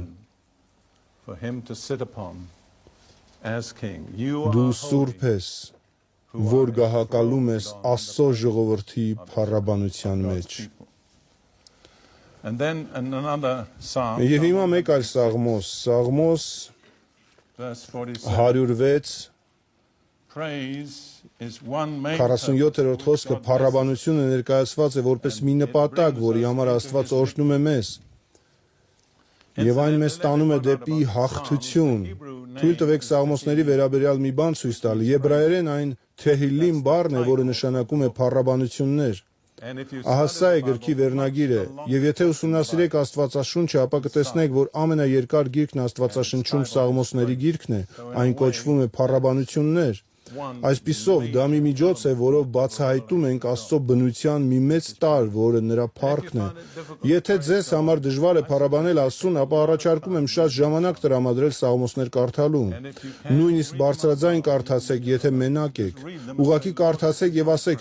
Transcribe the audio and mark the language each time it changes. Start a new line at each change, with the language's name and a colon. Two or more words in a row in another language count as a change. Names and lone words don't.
English: for him to sit upon as king. You are
Armenian: Դու
English: holy,
Armenian: սուրբ ես, որ գահակալում ես Աստծո ժողովրդի փառաբանության մեջ։
English: people. And then in another psalm,
Armenian: Եվ հիմա մեկ այլ Սաղմոս, Սաղմոս
English: verse 47, 106 praise is one main
Armenian: 47-րդ խոսքը փառաբանությունը ներկայացված է որպես մի նպատակ, որի համար Աստված օրհնում է մեզ։ Եվ այն մեզ տանում է դեպի հաղթություն։ Թույլ տվեք Սաղմոսների վերաբերյալ մի բան ցույց տալ։ Եբրայերեն այն Թեհիլիմ բառն է, որը նշանակում է փառաբանություններ։
English: And if you
Armenian: Ահա սա է
English: study the
Armenian: գրքի
English: Bible,
Armenian: վերնագիրը, եւ եթե ուսումնասիրեք Աստվածաշունչը, ապա կտեսնեք, որ ամենաերկար գիրքն Աստվածաշնչում Սաղմոսների գիրքն է, այն կոչվում է փառաբանություններ։ Այսպիսով դա մի միջոց է, որով բացահայտում ենք Աստծո բնության մի մեծ տարր, որը նրա փառքն է։ Եթե ձեզ համար դժվար է փառաբանել Աստծուն, ապա առաջարկում եմ շատ ժամանակ տրամադրել Սաղմոսներ կարդալուն։ Նույնիսկ բարձրաձայն կարդացեք, եթե մենակ եք։ Ուղղակի կարդացեք եւ ասեք.